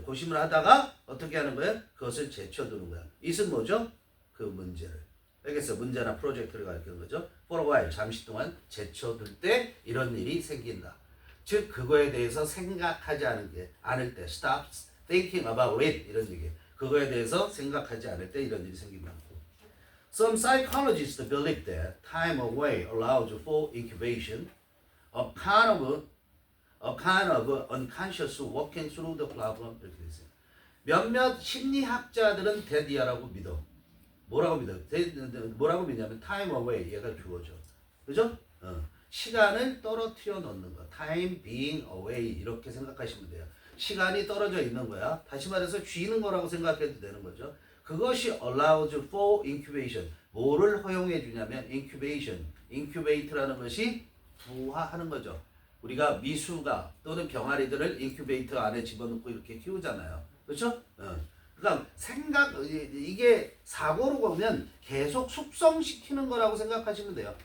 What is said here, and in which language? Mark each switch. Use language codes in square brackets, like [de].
[ko] 고심을 하다가 어떻게 하는 거예요? 그것을 제쳐두는 거야. it은 뭐죠? 그 문제를. 알겠어? 문제나 프로젝트를 가리키는 거죠. [en] For a while, [ko] 잠시 동안 제쳐둘 때 이런 일이 생긴다. 즉 그거에 대해서 생각하지 않을 때 [en] stop thinking about it [ko] 이런 얘기예요. 그거에 대해서 생각하지 않을 때 이런 일이 생긴다. [en] Some psychologists believe that time away allows for incubation, a kind of unconscious walking through the problem [ko] 이렇게 돼 있어요. 몇몇 심리학자들은 데디아라고 믿어. 뭐라고 믿어? 뭐라고 믿냐면 [en] time away [ko] 얘가 주어져. 그죠? 시간을 떨어뜨려 놓는 거. [en] time being away [ko] 이렇게 생각하시면 돼요. 시간이 떨어져 있는 거야. 다시 말해서 쥐는 거라고 생각해도 되는 거죠. 그것이 [en] allows for incubation. [ko] 뭐를 허용해 주냐면 incubation. incubate라는 것이 부화하는 거죠. 우리가 미수가 또는 병아리들을 인큐베이터 안에 집어넣고 이렇게 키우잖아요. 그렇죠? 그러니까 이게 사고로 보면 계속 숙성시키는 거라고 생각하시면 돼요.